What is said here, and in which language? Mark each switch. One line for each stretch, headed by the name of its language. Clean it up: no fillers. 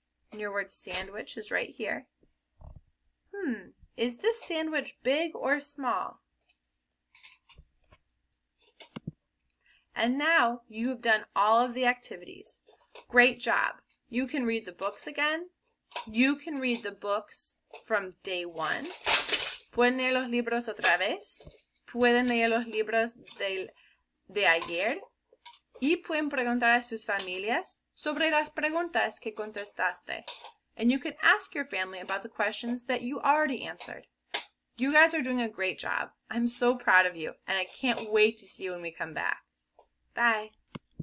English: And your word sandwich is right here. Is this sandwich big or small? And now you've done all of the activities. Great job. You can read the books again. You can read the books from day 1.
Spanish: Pueden leer los libros otra vez. Pueden leer los libros de ayer. Y pueden preguntar a sus familias sobre las preguntas que contestaste.
English: And you can ask your family about the questions that you already answered. You guys are doing a great job. I'm so proud of you, and I can't wait to see you when we come back. Bye.